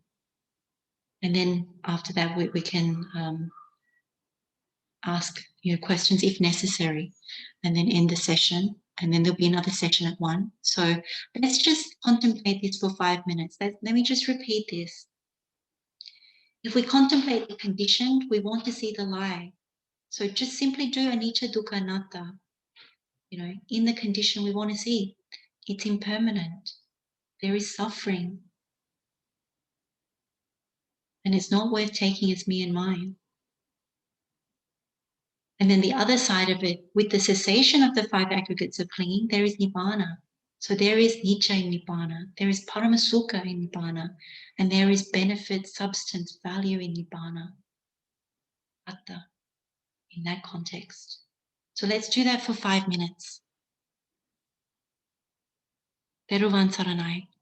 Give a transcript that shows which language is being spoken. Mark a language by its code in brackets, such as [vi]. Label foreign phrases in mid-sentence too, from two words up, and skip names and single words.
[en] And then after that, we can ask questions if necessary, and then end the session. And then there'll be another session at 1. So let's just contemplate this for 5 minutes. Let me just repeat this. If we contemplate the conditioned, we want to see the lie. [pi] So just simply do anicca, dukkha, anatta. [en] In the condition, we want to see it's impermanent. There is suffering. and it's not worth taking as me and mine. And then the other side of it, with the cessation of the five aggregates of clinging, there is nibbana. So there is nicca in nibbana, there is Paṭhamasekha in nibbana, and there is benefit, substance, value in nibbana, atta, in that context. So let's do that for 5 minutes. [si] Teruvan saranai.